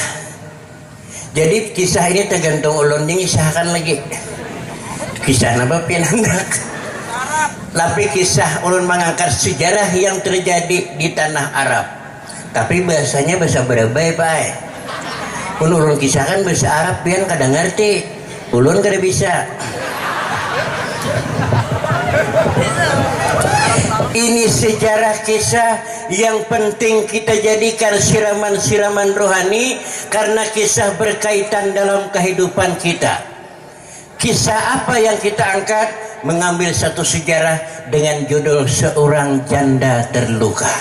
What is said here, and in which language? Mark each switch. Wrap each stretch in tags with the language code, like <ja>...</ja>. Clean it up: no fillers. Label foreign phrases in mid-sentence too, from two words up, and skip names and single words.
<bjn>Jadi kisah ini tergantung ulun disahkan lagi. Kisah apa pianandak.</bjn> <id>Tapi kisah ulun mengangkat sejarah yang terjadi di tanah Arab.</id> <bjn>Tapi bahasanya bahasa Berabai, Pak. Ulun kisahkan bahasa Arab pian kadang ngerti. Ulun kada bisa.</bjn> <id>Ini sejarah kisah yang penting kita jadikan siraman-siraman rohani karena kisah berkaitan dalam kehidupan kita. Kisah apa yang kita angkat? Mengambil satu sejarah dengan judul Seorang Janda Terluka.</id>